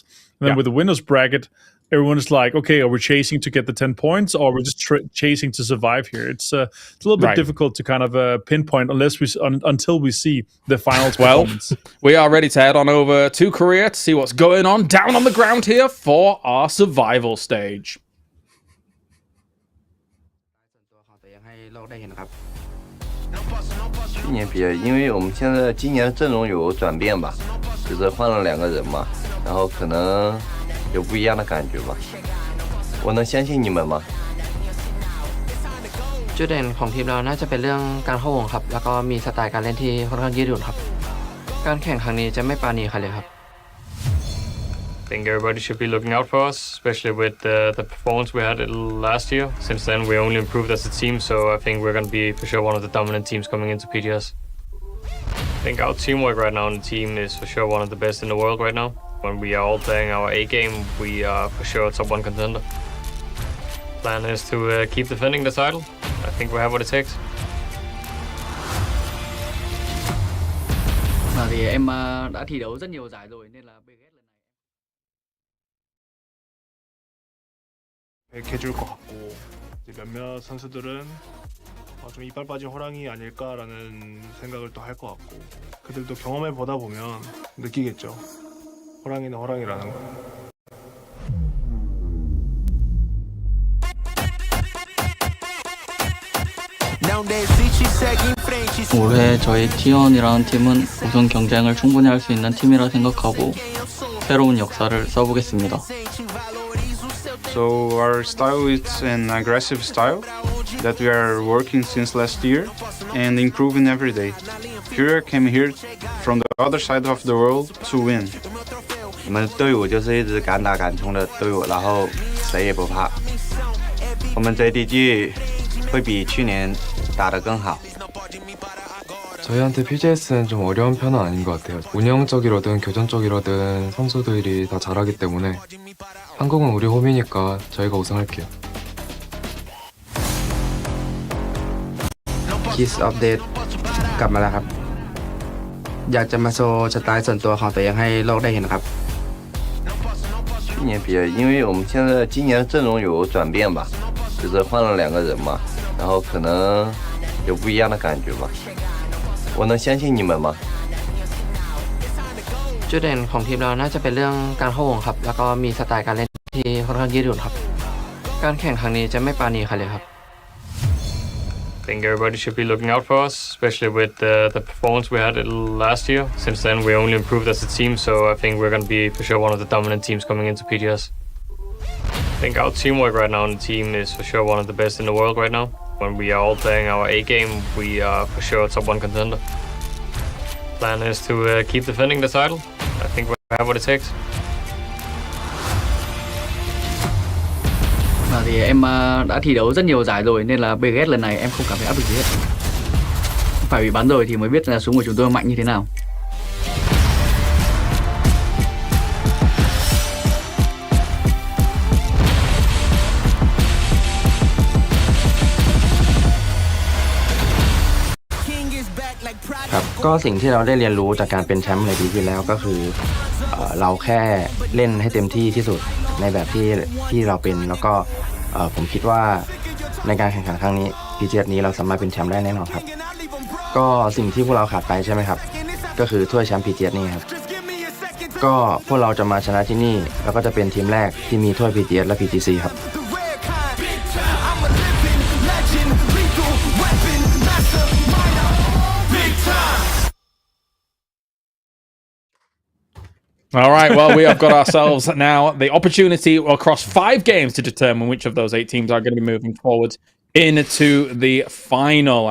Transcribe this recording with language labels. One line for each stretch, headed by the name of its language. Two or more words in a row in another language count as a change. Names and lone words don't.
English: And then with the winners bracket, everyone is like, okay, are we chasing to get the 10 points, or are we just chasing to survive here? It's a little bit difficult to kind of pinpoint until we see the finals performance. We are ready to head on over to Korea to see what's going on down on the ground here for our survival stage.
Chinese: 去年比，因为我们现在今年的阵容有转变吧，就是换了2个人嘛，然后可能有不一样的感觉吧。我能相信你们吗？
Thai: จุดเด่นของทีมเราน่าจะเป็นเรื่องการเข้าวงครับแล้วก็มีสไตล์การเล่นที่ค่อนข้างยืดหยุ่นครับการแข่งครั้งนี้จะไม่ปราณีใครเลยครับ
English: I think everybody should be looking out for us, especially with the performance we had last year. Since then, we only improved as a team, so I think we're going to be for sure one of the dominant teams coming into PGS. I think our teamwork right now on the team is for sure one of the best in the world right now. When we are all playing our A game, we are for sure a top 1 contender. Plan is to keep defending the title. I think we have what it takes.
Vietnamese: Thì em đã thi đấu rất nhiều giải rồi nên là
Korean: 해줄 것 같고 몇몇 선수들은 좀 이빨 빠진 호랑이 아닐까라는 생각을 또 할 것 같고 그들도 경험해 보다 보면 느끼겠죠. 호랑이는 호랑이라는 거. 올해 저희 T1이라는 팀은 우승 경쟁을 충분히 할 수 있는 팀이라 생각하고 새로운 역사를 써보겠습니다.
English: So our style is an aggressive style that we are working since last year and improving every day. Courier came here from the other side of the world to win.
Chinese: 我们队伍就是一直敢打敢冲的队伍，然后谁也不怕。我们 JDG 会比去年打得更好。
Korean: 저희한테 PGS는 좀 어려운 편은 아닌 것 같아요. 운영적이로든 교전적이로든 선수들이 다 잘하기 때문에 한국은 우리 홈이니까 저희가 우승할게요.
Thai: Kiss Update กลับมาแล้วครับอยากจะมาโชว์สไตล์ส่วนตัวของตัวเองให้โลกได้เห็นครับ
Chinese: 去年比，因为我们现在今年的阵容有转变吧，就是换了2个人嘛，然后可能有不一样的感觉吧。我能相信你们吗？
Thai: จุดเด่นของทีมเราน่าจะเป็นเรื่องการเข้าวงครับแล้วก็มีสไตล์การเล่นที่ค่อนข้างยืดหยุ่นครับการแข่งครั้งนี้จะไม่ปราณีใครเลยครับ
English: I think everybody should be looking out for us, especially with the performance we had last year. Since then, we only improved as a team, so I think we're going to be for sure one of the dominant teams coming into PGS. I think our teamwork right now on the team is for sure one of the best in the world right now. When we are all playing our A game, we are for sure a top 1 contender. Plan is to keep defending the title. I think we have what it takes.
Vietnamese: Thì em đã thi đấu rất nhiều giải rồi nên là PGS lần này em không cảm thấy áp lực gì hết. Phải bị bắn rồi thì mới biết là súng của chúng tôi mạnh như thế nào.
Thai: ครับก็สิ่งที่เราได้เรียนรู้จากการเป็นแชมป์ในปีที่แล้วก็คือเราแค่เล่น ให้เต็มที่ที่สุดในแบบที่เราเป็นแล้วก็ผมคิดว่าในการแข่งขันครั้งนี้ PGS นี้เราสามารถเป็นแชมป์ได้แน่นอนครับก็สิ่งที่พวกเราขาดไปใช่ไหมครับก็คือถ้วยแชมป์ PGS นี่ครับก็พวกเราจะมาชนะที่นี่แล้วก็จะเป็นทีมแรกที่มีถ้วย PGS และ PGC ครับ
English: All right, well, we have got ourselves now the opportunity across 5 games to determine which of those 8 teams are going to be moving forward into the final.